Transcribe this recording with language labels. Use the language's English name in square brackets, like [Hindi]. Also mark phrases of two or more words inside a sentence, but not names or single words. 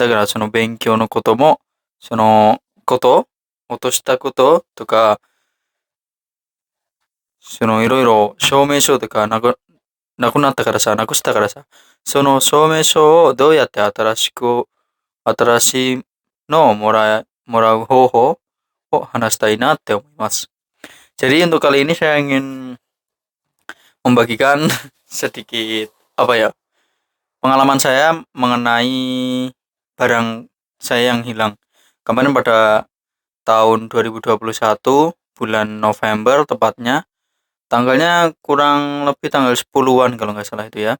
[Japanese] だからその勉強のことも、その落としたこととか、そのいろいろ証明書とかなくしたからさ、その証明書をどうやって新しいのをもらう方法を話したいなって思います。 [Indonesian] Jadi untuk kali ini saya ingin membagikan sedikit pengalaman saya mengenai barang saya yang hilang. Kemarin pada tahun 2021 bulan November tepatnya, tanggalnya kurang lebih tanggal 10-an kalau nggak salah itu ya.